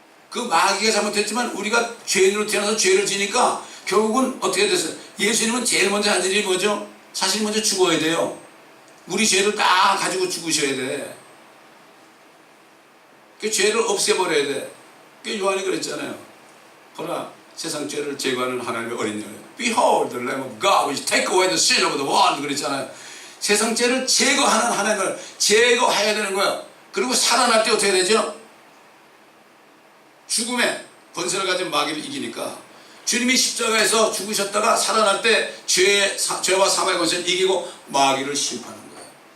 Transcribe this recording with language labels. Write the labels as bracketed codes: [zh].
[ko] 그 마귀가 잘못했지만 우리가 죄인으로 태어나서 죄를 지니까 결국은 어떻게 됐어요? 예수님은 제일 먼저 한 일이 뭐죠? 사실 먼저 죽어야 돼요. 우리 죄를 다 가지고 죽으셔야 돼. 그 죄를 없애버려야 돼. 그 요한이 그랬잖아요. 보라, 세상 죄를 제거하는 하나님의 어린 양. [en] Behold the Lamb of God which take away the sin of the world. [ko] 그랬잖아요. 세상 죄를 제거하는 하나님을 제거해야 되는 거예요. 그리고 살아날 때 어떻게 되죠? 죽음의 권세를 가진 마귀를 이기니까 주님이 십자가에서 죽으셨다가 살아날 때 죄와 사망의 권세를 이기고 마귀를 심판한 거예요.